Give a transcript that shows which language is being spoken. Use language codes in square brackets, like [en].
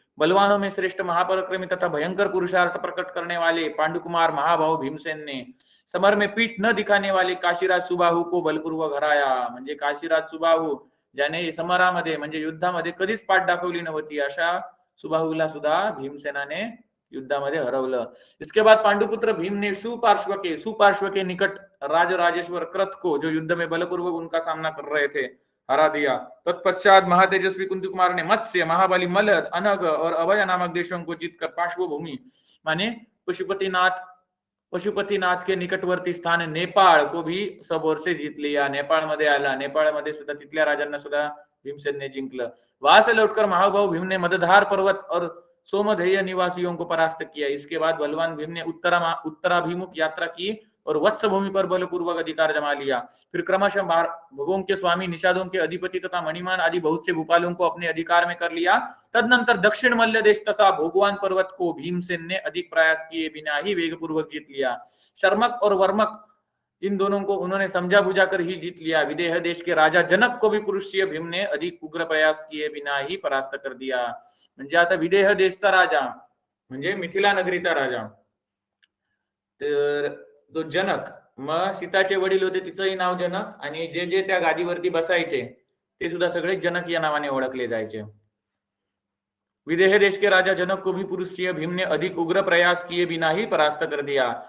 [hi] बलवानों में श्रेष्ठ महापराक्रमी तथा भयंकर पुरुषार्थ प्रकट करने वाले पांडुकुमार महाभाव भीमसेन ने समर में पीठ न दिखाने वाले काशीराज सुबाहू को बलपूर्वक हराया। [mr] म्हणजे काशीराज सुबाहू ज्याने समरामध्ये म्हणजे युद्धामध्ये कधीच पाठ दाखवली नव्हती अशा सुबाहूला सुद्धा भीमसेनाने युद्धामध्ये हरवलं। [hi] इसके बाद पांडुपुत्र भीम ने सुपार्श्व के निकट राजराजेश्वर कृत को, जो युद्ध में बलपूर्वक उनका सामना कर रहे थे, हरा दिया। तत्पश्चात महातेजस्वी कुंती कुमार ने मत्स्य, महाबली मलद, अनग और अभय नामक देशों को जीतकर पार्श्वभूमि माने पशुपतिनाथ के निकटवर्ती स्थान नेपाळ को भी सब ओर से जीत लिया। [mr] नेपाळ मध्ये आला, नेपाळ मध्ये सुद्धा तिथल्या राजांना सुद्धा भीमसेन ने जिंकलं। [hi] वहां से लौटकर महाभाव भीम ने मदधार पर्वत और सोमधेय निवासियों को परास्त किया। इसके बाद बलवान भीम ने उत्तराभिमुख यात्रा की और वत्स भूमि पर बलपूर्वक अधिकार जमा लिया। फिर क्रमशः भगों के स्वामी, निषादों के अधिपति तथा मणिमान आदि बहुत से भूपालों को अपने अधिकार में कर लिया। तदनंतर दक्षिण मल्ल देश तथा भोगवान पर्वत को भीमसेन ने अधिक प्रयास किए बिना ही वेगपूर्वक जीत लिया। शर्मक और वर्मक इन दोनों को उन्होंने समझा बुझा कर ही जीत लिया। विदेह देश के राजा जनक को भी पुरुषीय भीम ने अधिक उग्र प्रयास किए बिना ही परास्त कर दिया। [mr] म्हणजे आता विदेह देशचा राजा म्हणजे मिथिला नगरीचा राजा, तर तो जनक, मग सीताचे वडील होते तिचंही नाव जनक, आणि जे जे त्या गादीवरती बसायचे ते सुद्धा सगळे जनक या नावाने ओळखले जायचे। [hi] विदेह देश के राजा जनक को भी पुरुषीय भीम ने अधिक उग्र प्रयास किए बिना ही परास्त कर दिया।